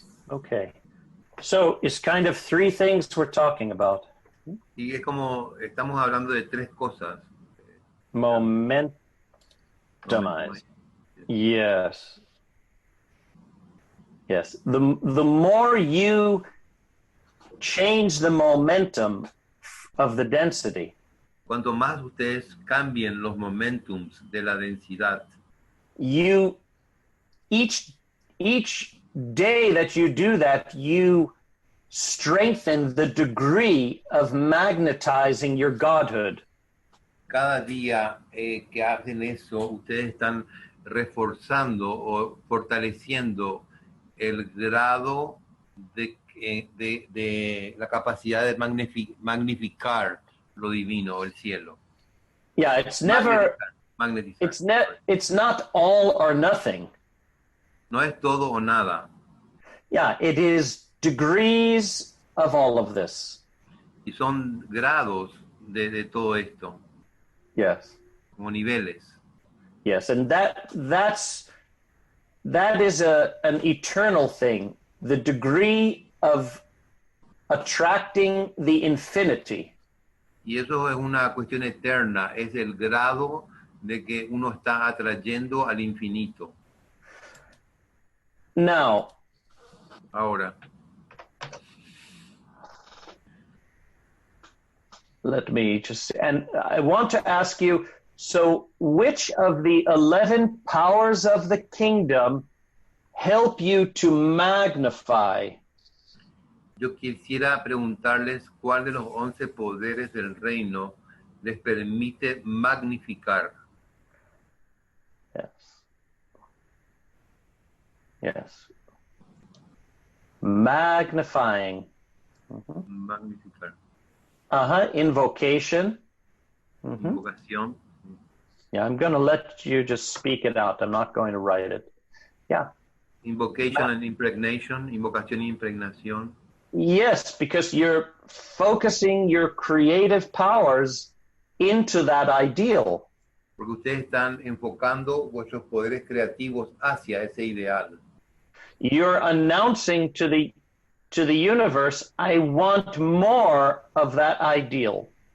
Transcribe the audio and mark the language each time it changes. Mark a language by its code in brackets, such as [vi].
[en] Okay. So it's kind of three things we're talking about. [es] Y es como, estamos hablando de tres cosas. [en] Momentumize. Yes. Yes. The more you change the momentum of the density, [es] Cuanto más ustedes cambien los momentums de la densidad, [en] you each day that you do that, you strengthen the degree of magnetizing your godhood. [es] cada día que hacen eso, ustedes están reforzando o fortaleciendo el grado de la capacidad de magnificar lo divino, el cielo. [en] Yeah, it's never, [es] Magnetizar. [en] it's not all or nothing. [es] No es todo o nada. [en] Yeah, it is degrees of all of this. [es] Y son grados de todo esto, [en] Yes. [es] como niveles. [en] Yes, and that is an eternal thing. The degree of attracting the infinity. [es] Y eso es una cuestión eterna, es el grado de que uno está atrayendo al infinito. [en] Now, [es] Ahora, [en] let me just, and I want to ask you, so which of the 11 powers of the kingdom help you to magnify? [es] yo quisiera preguntarles cuál de los 11 poderes del reino les permite magnificar. [en] Yes. Yes. Magnifying. Mm-hmm. [es] Magnificar. [en] Invocation. Mm-hmm. [es] Invocación. [en] Yeah, I'm going to let you just speak it out. I'm not going to write it. Yeah. Invocation and impregnation. [es] Invocación y impregnación. [en] Yes, because you're focusing your creative powers into that ideal. [es] Porque ustedes están enfocando vuestros poderes creativos hacia ese ideal. [en] You're announcing to the universe, I want more of that ideal.